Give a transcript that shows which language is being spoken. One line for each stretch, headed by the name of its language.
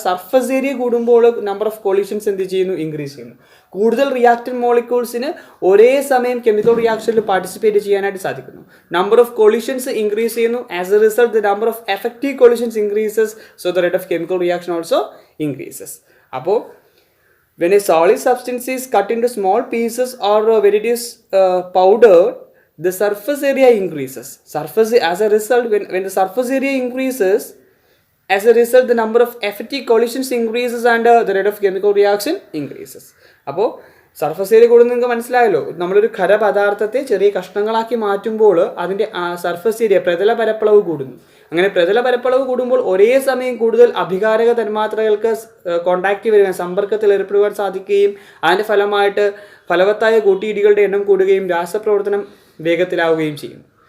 Malayalam: Surface area കൂടുമ്പോൾ number of collisions എന്ത് ചെയ്യുന്നു? ഇൻക്രീസ് ചെയ്യുന്നു. കൂടുതൽ റിയാക്റ്റന്റ് മോളിക്യൂൾസിന് ഒരേ സമയം കെമിക്കൽ റിയാക്ഷനിൽ പാർട്ടിസിപ്പേറ്റ് ചെയ്യാനായിട്ട് സാധിക്കുന്നു. നമ്പർ ഓഫ് കൊളിഷൻസ് ഇൻക്രീസ് ചെയ്യുന്നു.
English: As a result the number of effective collisions increases. So the rate of chemical reaction also increases. അപ്പോൾ when a solid substance is cut into small pieces or when it is powdered, the surface area increases. As a result, when the surface area increases, as a result the number of effective collisions increases and the rate of chemical reaction increases.
Malayalam: അപ്പോൾ surface area കൂടുന്നത് നിങ്ങൾക്ക് മനസ്സിലായല്ലോ. നമ്മളൊരു ഖരപദാർത്ഥത്തെ ചെറിയ കഷ്ണങ്ങളാക്കി മാറ്റുമ്പോൾ അതിൻ്റെ surface area, പ്രതല പരപ്പളവ് കൂടുന്നു. അങ്ങനെ പ്രതല പരപ്പളവ് കൂടുമ്പോൾ ഒരേ സമയം കൂടുതൽ അഭികാരക തന്മാത്രകൾക്ക് കോണ്ടാക്റ്റ് വരുവാൻ, സമ്പർക്കത്തിൽ ഏർപ്പെടുവാൻ സാധിക്കുകയും അതിൻ്റെ ഫലമായിട്ട് ഫലവത്തായ കൂട്ടിയിടികളുടെ എണ്ണം കൂടുകയും രാസപ്രവർത്തനം വേഗത്തിലാവുകയും ചെയ്യും.